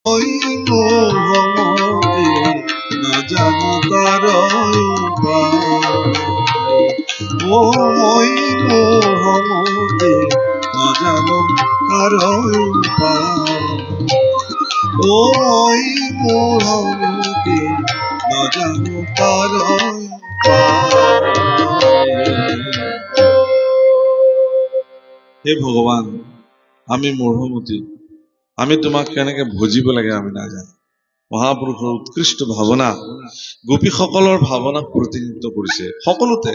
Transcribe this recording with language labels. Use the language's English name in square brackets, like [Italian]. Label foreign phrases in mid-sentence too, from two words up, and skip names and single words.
[Bangla] ওই মোহমতি না জানো তার উপায়। ও ওই মোহমতি না জানো তার উপায়। ও ওই মোহমতি না জানো তার [Assamese] হে ভগৱান, আমি মোহমতি, আমি তোমাক কেনেকে ভজিব লাগে আমি নাজানো। মহাপুৰুষৰ উৎকৃষ্ট ভাৱনা, গোপীসকলৰ ভাৱনাক প্ৰতিনিধিত্ব কৰিছে সকলোতে।